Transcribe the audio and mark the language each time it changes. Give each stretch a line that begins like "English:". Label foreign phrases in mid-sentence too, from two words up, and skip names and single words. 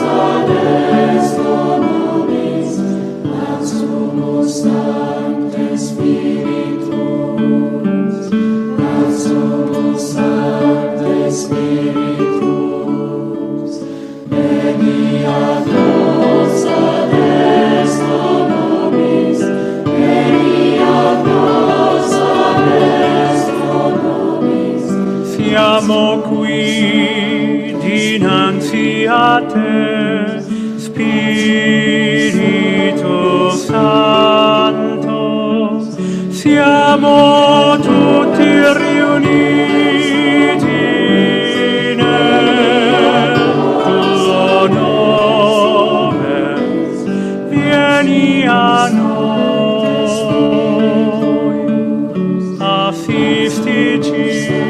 Latin: ad esto nobis, ad Sumus Sancte Spiritus, ad Sumus Sancte Spiritus, veni ad nos ad esto nobis, veni ad nos ad esto nobis.
Italian: Siamo qui dinanzi a te, Spirito Santo, siamo tutti riuniti nel tuo nome, vieni a noi, assistici.